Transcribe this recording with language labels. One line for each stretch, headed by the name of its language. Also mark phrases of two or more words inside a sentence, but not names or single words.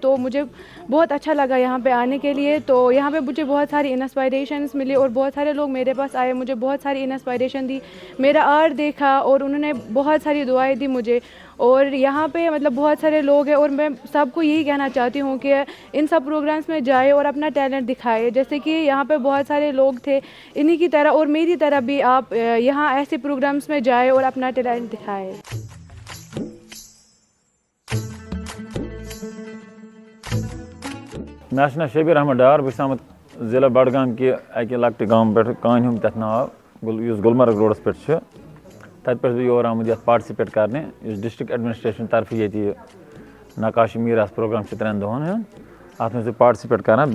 Urdu: تو مجھے بہت اچھا لگا یہاں پہ آنے کے لیے. تو یہاں پہ مجھے بہت ساری انسپائریشنس ملی اور بہت سارے لوگ میرے پاس آئے، مجھے بہت ساری انسپائریشن دی، میرا آرٹ دیکھا اور انہوں نے بہت ساری دعائیں دی مجھے. اور یہاں پہ مطلب بہت سارے لوگ ہیں اور میں سب کو یہی کہنا چاہتی ہوں کہ ان سب پروگرامس میں جائے اور اپنا ٹیلنٹ دکھائے. جیسے کہ یہاں پہ بہت سارے لوگ تھے انہی کی طرح اور میری طرح بھی آپ یہاں ایسے پروگرامس میں جائے اور اپنا ٹیلنٹ دکھائے.
Kashmiri: مےٚ چھُ ناو شبیٖر احمد ڈار. بہٕ چھُس آمُت ضلع بڈگام کہِ اَکہِ لۄکٹہِ گامہٕ پٮ۪ٹھ کانہِ ہُنٛد تَتھ ناو یُس گُلمرگ روڈَس پٮ۪ٹھ چھُ. تَتہِ پٮ۪ٹھ بہٕ یور آمُت یَتھ پاٹسِپیٹ کَرنہِ یُس
English: district administration
Kashmiri: طرفہٕ ییٚتہِ یہِ نقاشی میٖراث پرٛوگرام چھُ 3 دۄہَن ہُنٛد اَتھ منٛز چھُس بہٕ پاٹسِپیٹ کَران.